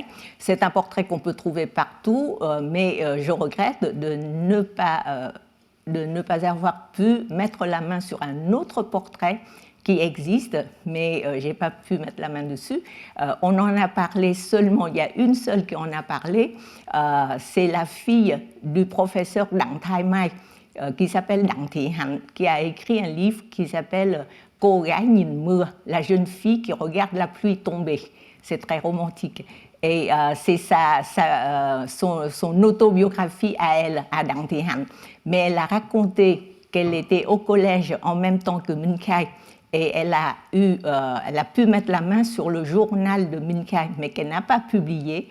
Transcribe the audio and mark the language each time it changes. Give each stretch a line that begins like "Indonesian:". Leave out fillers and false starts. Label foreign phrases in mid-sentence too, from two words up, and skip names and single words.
French: C'est un portrait qu'on peut trouver partout, mais je regrette de ne pas avoir pu mettre la main sur un autre portrait qui existe, mais je n'ai pas pu mettre la main dessus. On en a parlé seulement, il y a une seule qui en a parlé, c'est la fille du professeur Đặng Thái Mai, qui s'appelle Đặng Thị Hạnh, qui a écrit un livre qui s'appelle Cô gái nhìn mưa, la jeune fille qui regarde la pluie tomber. C'est très romantique. Et c'est son autobiographie à elle, à Đặng Thị Hạnh. Mais elle a raconté qu'elle était au collège en même temps que Minh Khai et elle a pu mettre la main sur le journal de Minh Khai, mais qu'elle n'a pas publié.